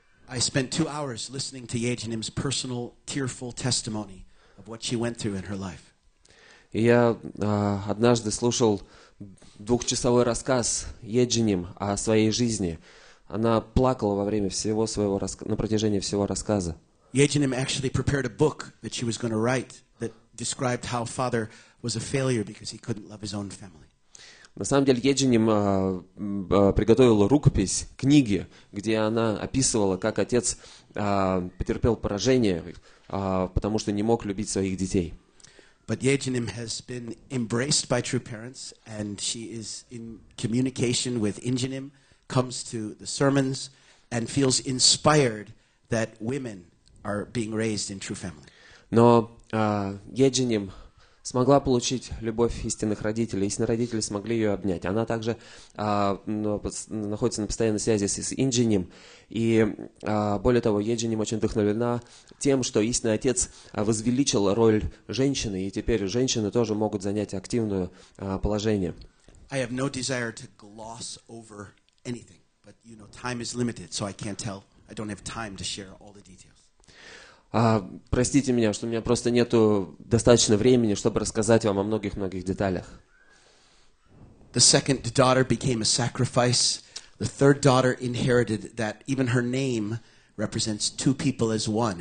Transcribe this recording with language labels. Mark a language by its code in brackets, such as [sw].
[en] I spent 2 hours listening to Hyojanim's personal, tearful testimony of what she went through in her life. [ru] И я однажды слушал 2-часовой рассказ Хёджиним о своей жизни. Она плакала во время всего своего на протяжении всего рассказа. [en] Hyojanim actually prepared a book that she was going to write that described how father was a failure because he couldn't love his own family. [ru] На самом деле Хёджиним приготовила рукопись, книги, где она описывала, как отец потерпел поражение, потому что не мог любить своих детей. [en] But Hyojanim has been embraced by true parents, and she is in communication with Injanim, comes to the sermons, and feels inspired that women are being raised in true family. [ru] Но Хёджиним смогла получить любовь истинных родителей, истинные родители смогли ее обнять. Она также находится на постоянной связи с Инджинем, и более того, Еджинем очень вдохновлена тем, что истинный отец возвеличил роль женщины, и теперь женщины тоже могут занять активное положение. [en] I have no desire to gloss over anything, but time is limited, so I can't tell. I don't have time to share all the details. [ru] Простите меня, что у меня просто нету достаточно времени, чтобы рассказать вам о многих-многих деталях. [en] The second daughter became a sacrifice. The third daughter inherited that even her name represents two people as one.